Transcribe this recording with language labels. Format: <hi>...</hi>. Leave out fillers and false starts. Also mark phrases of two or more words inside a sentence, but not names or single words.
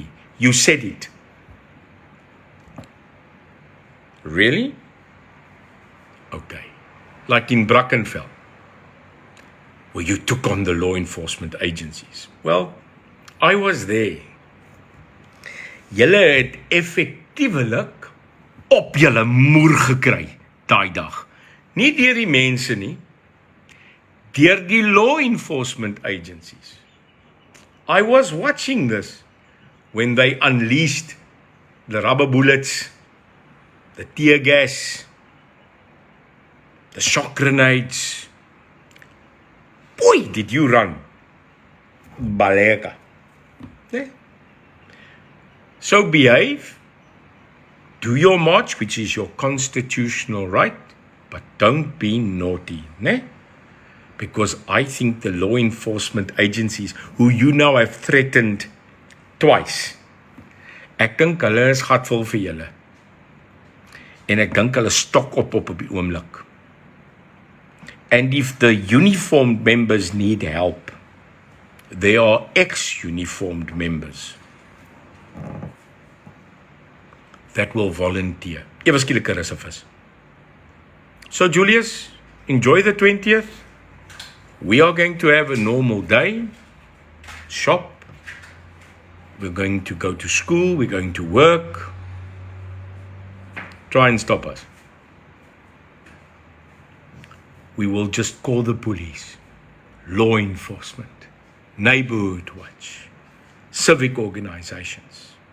<en>You said it. Really? Okay. Like in Brackenfell, where you took on the law enforcement agencies. Well, I was there.</en> <af>Julle het effektiewelik op julle moer gekry daai dag. Nie deur die mense nie, deur die</af> <en>law enforcement agencies. I was watching this when they unleashed the rubber bullets, the tear gas, the shock grenades. Boy, did you run. Baleka. Yeah. So behave, do your march, which is your constitutional right, but don't be naughty, né? Because I think the law enforcement agencies, who you now have threatened twice,</en> <af>ek dink hulle is gatvol vir julle. En ek dink hulle stok op die oomblik.</af> <en>And if the uniformed members need help, there are ex-uniformed members that will volunteer.</en> <af>Ewe skielik 'n reservis. So Julius,</af> <en>enjoy the 20th. We are going to have a normal day. Shop. We're going to go to school. We're going to work. Try and stop us. We will just call the police, law enforcement, neighborhood watch, civic organizations.</en>